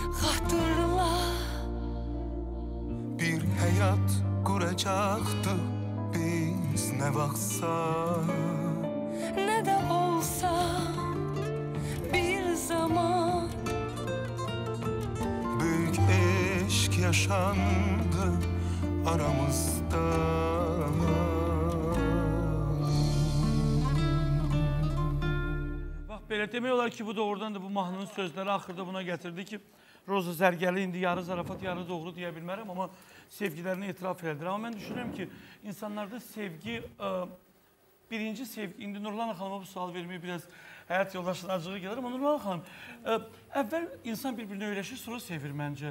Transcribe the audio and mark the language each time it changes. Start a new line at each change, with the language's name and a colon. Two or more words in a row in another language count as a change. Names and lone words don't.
Turkish: Hatırla, bir hayat kuracaktık biz ne vaksa. Ne de olsa bir zaman Büyük aşk yaşandı aramızda.
Azerbaijani: Bax, belə demək olar ki, bu doğrudan da bu mahnının sözləri axırda buna gətirdi ki, Roza Zərgəli indi yarı zarafat, yarı doğru deyə bilmərəm, amma sevgilərini etiraf edir. Amma mən düşünürəm ki, insanlarda sevgi, birinci sevgi, indi Nurlan xanıma bu sual verməyə biraz həyat yoldaşının acığı gəlir, amma Nurlan xanım, əvvəl insan bir-birini öyrəşir, sonra sevir məncə.